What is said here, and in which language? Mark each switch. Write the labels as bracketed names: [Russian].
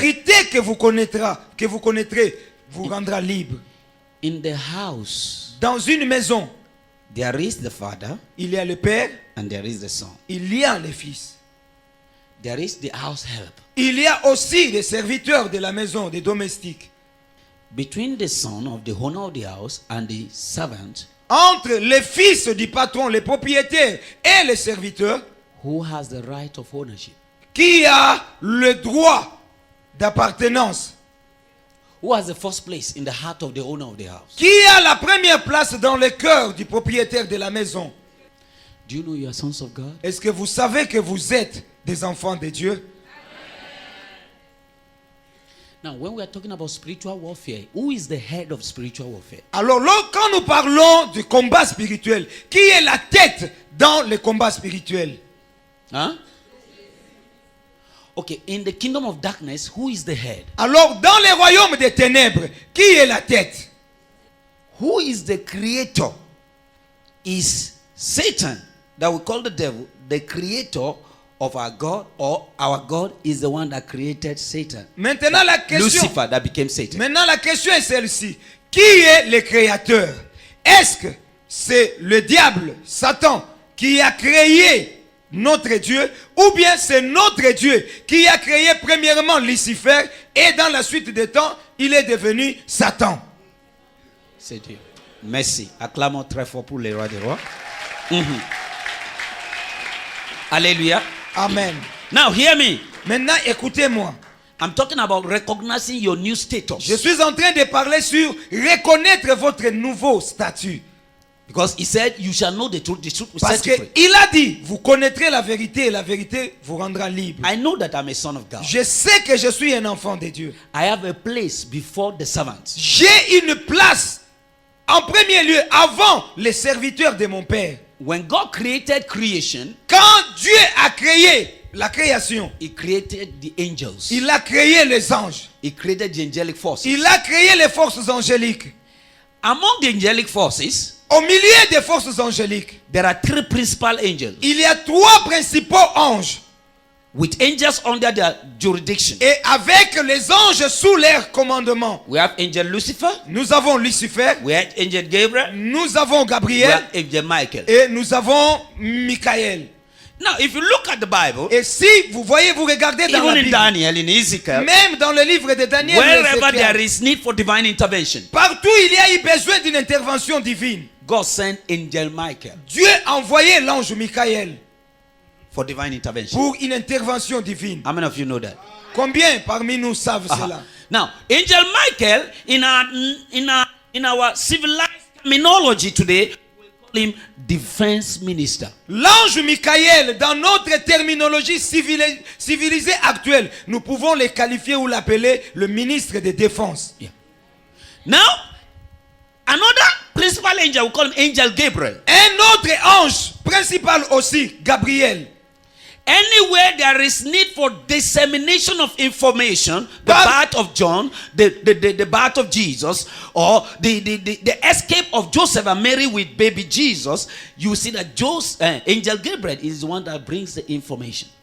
[French] vérité que vous connaîtrez, vous rendra libre. [English] In the house, [French] Dans une maison, [English] there is the Father [French] il y a le Père, [English] and there is the Son. [French] il y a le Fils. [English] There is the house help. [French] Il y a aussi des serviteurs de la maison, des domestiques. [English] Between the son of the owner of the house and the servant, [French] Entre les fils du patron, les propriétaires et les serviteurs, [English] who has the right of ownership? [French] qui a le droit d'appartenance? [English] Who has the first place in the heart of the owner of the house? [French] Qui a la première place dans le cœur du propriétaire de la maison? [English] Do you know you are sons of God? [French] Est-ce que vous savez que vous êtes des enfants de Dieu? [English] Now, when we are talking about spiritual warfare, who is the head of spiritual warfare? [French] Alors là, quand nous parlons du combat spirituel, qui est la tête dans le combat spirituel? Huh? [English] Okay, in the kingdom of darkness, who is the head? [French] Alors dans les royaumes des ténèbres, qui est la tête? [English] Who is the creator? Is Satan, that we call the devil, the creator of our God, or our God is the one that created Satan? [French] Maintenant la question, [English] Lucifer that became Satan. [French] maintenant la question est celle-ci. Qui est le créateur? Est-ce que c'est le diable, Satan, qui a créé notre Dieu, ou bien c'est notre Dieu qui a créé premièrement Lucifer et dans la suite des temps, il est devenu Satan? C'est Dieu. Merci. Acclamons très fort pour les rois des rois. Mhm. Alléluia. Amen. [English] Now hear me. [French] Maintenant, écoutez-moi. [English] I'm talking about recognizing your new status. [French] Je suis en train de parler sur reconnaître votre nouveau statut. [English] Because he said, you shall know the truth will [French] Parce [English] set you free. [French] qu'il a dit, vous connaîtrez la vérité et la vérité vous rendra libre. [English] I know that I'm a son of God. [French] Je sais que je suis un enfant de Dieu. [English] I have a place before the servants. [French] J'ai une place en premier lieu avant les serviteurs de mon Père. [English] When God created creation, [French] Quand Dieu a créé la création, [English] he created the angels. [French] il a créé les anges. [English] He created the angelic forces. [French] Il a créé les forces angéliques. [English] Among the angelic forces, [French] Au milieu des forces angéliques, [English] there are three principal angels [French] il y a trois principaux anges. [English] with angels under their jurisdiction. [French] Et avec les anges sous leur commandement. [English] We have angel Lucifer, [French] Nous avons Lucifer, [English] we have angel Gabriel, [French] nous avons [English] we Gabriel have angel Michael. [French] et nous avons Michael. [English] Now, if you look at the Bible, [French] Et si vous voyez, vous regardez dans la [English] even in [French] Bible, [English] Daniel, in Ezekiel, [French] même dans le livre de Daniel, et [English] wherever [French] Ézéchiel, [English] there is need for divine intervention, [French] partout il y a eu besoin d'une intervention divine. [English] God sent angel Michael [French] Dieu a envoyé l'ange Michael [English] for divine intervention. [French] pour une intervention divine. [English] How many of you know that? [French] Combien parmi nous savent Uh-huh. cela? [English] Now, angel Michael, in our civilized terminology today, we call him defense minister. [French] L'ange Michael, dans notre terminologie civilisée actuelle, nous pouvons le qualifier ou l'appeler le ministre de défense. Yeah. [English] Now, another principal angel, we call him angel Gabriel. [French] Un autre ange principal aussi, Gabriel. [English] Anywhere there is need for dissemination of information, the But- birth of John, the birth of Jesus, or the escape of Joseph and Mary with baby Jesus, you see that angel Gabriel is the one that brings the information.